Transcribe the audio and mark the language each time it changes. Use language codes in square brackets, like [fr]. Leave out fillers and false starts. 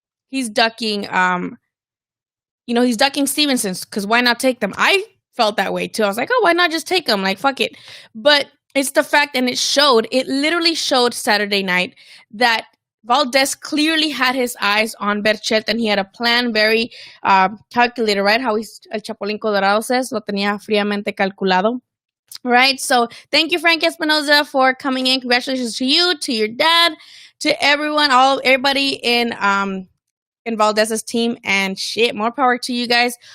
[en] He's ducking, he's ducking Stevenson's because why not take them? I felt that way too. I was like, oh, why not just take them? Like, fuck it. But it's the fact, and it literally showed Saturday night that Valdez clearly had his eyes on Berchelt and he had a plan very calculated, right? [es] How El Chapulín Colorado says, lo tenía fríamente calculado. [en] Right, so thank you, Frank Espinoza, for coming in. Congratulations to you, to your dad, to everyone, everybody in Valdez's team, and shit, more power to you guys.